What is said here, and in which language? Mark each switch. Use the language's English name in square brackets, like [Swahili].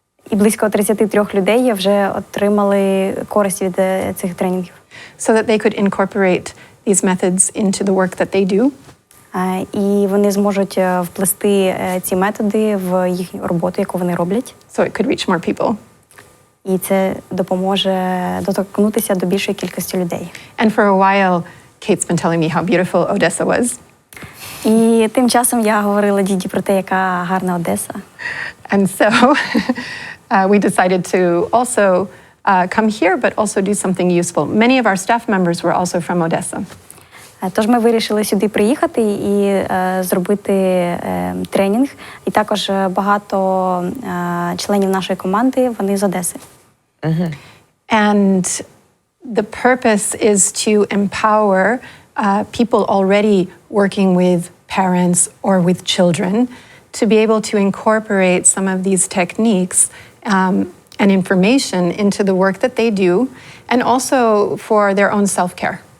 [Ukrainian] І близько 33 людей вже отримали користь від цих тренінгів. [English] So that they could incorporate these methods into the work that they do. [Ukrainian] І вони зможуть вплести ці методи в їхню роботу, яку вони роблять. [English] So it could reach more people. [Ukrainian] І це допоможе доторкнутися до більшої кількості людей. [English] And for a while, Kate's been telling me how beautiful Odessa was. [Ukrainian] І тим часом я говорила Діді про те, яка гарна Одеса. [English] And so we decided to also come here, but also do something useful. Many of our staff members were also from Odessa. [Ukrainian] Тож ми вирішили сюди приїхати і зробити тренінг. І також багато членів нашої команди, вони з Одеси. [English] And the purpose is to empower people already working with parents or with children to be able to incorporate some of these techniques and information into the work that they do, and also for their own self-care.